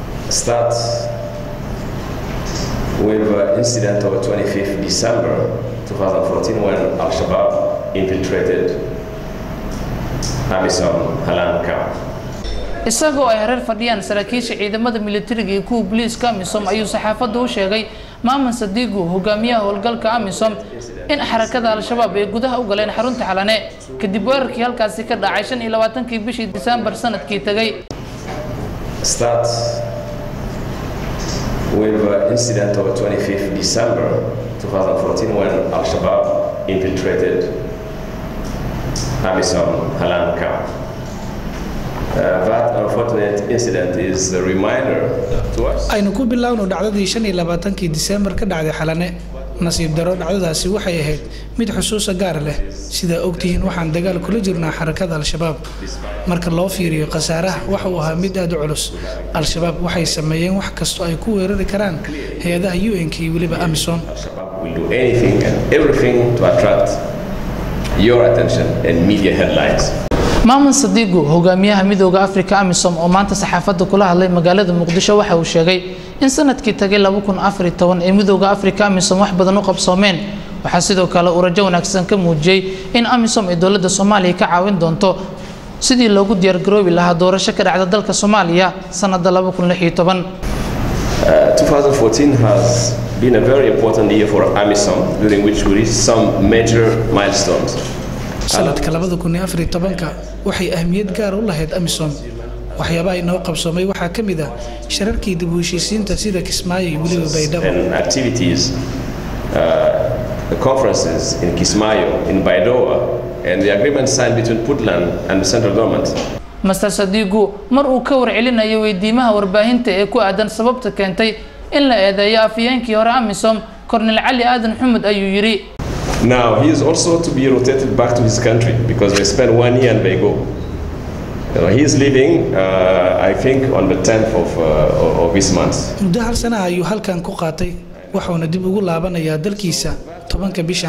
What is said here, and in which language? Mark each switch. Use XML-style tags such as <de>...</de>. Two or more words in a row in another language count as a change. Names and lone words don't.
<en>start with an incident of 25th December 2014 when Al-Shabaab infiltrated Amisom Halan camp.</en> <so>isagoo ay hareer fadhiyaan saraakiisha ciidamada militariga iyo kuwa booliiska Amisom ayuu saxaafadda u sheegay Maamun Sadiigu hogaamiyaha howlgalka Amisom in xarakada Al-Shabaab ay gudaha u galeen xarunta Xalane kadib weerarkii halkaasi ka dhacay 25kii bishii December sanadkii tagay.</so> <en>Start with an incident of 25th December 2014 when Al-Shabaab infiltrated Amisom Halan camp. That unfortunate incident is a reminder to us.</en> <so>aynu ku bilaawno dhacdadii 25kii December ka dhacday Xalane. nasiib daro dhacdadaasi waxay ahayd mid xusuus gaar leh sida ogtihiin waxaan dagaal kula jirnaa xarakada Al-Shabaab marka loo fiiriyo qasaaraha waxa uu ahaa mid aad u culus. Al-Shabaab waxay sameeyeen wax kasto ay ku weerari karaan hay'adaha UN iyo waliba Amisom.</so> <en>Will do anything and everything to attract your attention and media headlines.</en> <so>Maamun Sadiigu hogaamiyaha midowga Afrika Amisom oo maanta saxaafadda kula hadlay magaalada Muqdisho waxa uu sheegay in sanadkii tagay 2014 ee midowga Afrika Amisom wax badan u qabsoomeen. waxa sidoo kale uu rajo wanaagsan ka muujiyay in Amisom ay dawladda Soomaaliya ka caawin doonto sidii loogu diyaar garoobi lahaa doorasho ka dhacda dalka Soomaaliya sanadda 2016.</so> <en>2014 has been a very important year for Amisom, during which we reached some major milestones.</en> <so>sanadka 2014 waxay ahmiyad gaar u lahayd Amisom. waxyaabaha inoo qabsoomay waxaa ka mid ah shirarkii dib u heshiisiinta sida Kismaayo iyo waliba Baydhabo.</so> <en>And activities, the conferences in Kismaayo, in Baidoa, and the agreement signed between Puntland and the central government. Mr.</en> <so>Sadiigu mar uu ka warcelinayo weydiimaha warbaahinta ee ku aadan sababta keentay in la eedeeyo afyeenkii hore Amisom Colonel Ali Aadan Xumud ayuu yiri.</so> <en>Now he is also to be rotated back to his country because they spent 1 year and they go. He is leaving, I think, on the 10th of this month.</en> <so>muddo hal sana ayuu halkan ku qaatay waxaana dib ugu laabanayaa dalkiisa 10ka bishan.</so>